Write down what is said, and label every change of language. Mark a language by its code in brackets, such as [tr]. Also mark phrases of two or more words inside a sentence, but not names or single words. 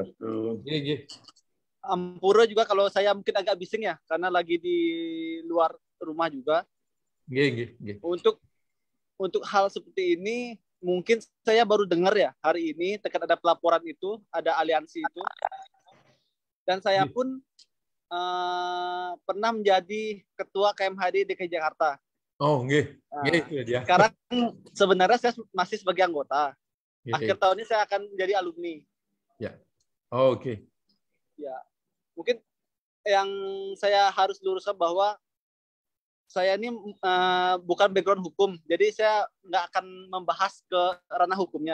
[id] Ampura juga kalau saya mungkin agak bising ya karena lagi di luar rumah juga. Untuk hal seperti ini mungkin saya baru dengar ya hari ini terkait ada pelaporan itu, ada aliansi itu. Dan saya pun pernah menjadi ketua KMHD DKI Jakarta. Oh, nggih. Nggih, dia. Sekarang sebenarnya saya masih sebagai anggota. Akhir tahun ini saya akan menjadi alumni. Ya. Oh, oke. Ya. Mungkin yang saya harus luruskan bahwa saya ini bukan background hukum, jadi saya nggak akan membahas ke ranah hukumnya.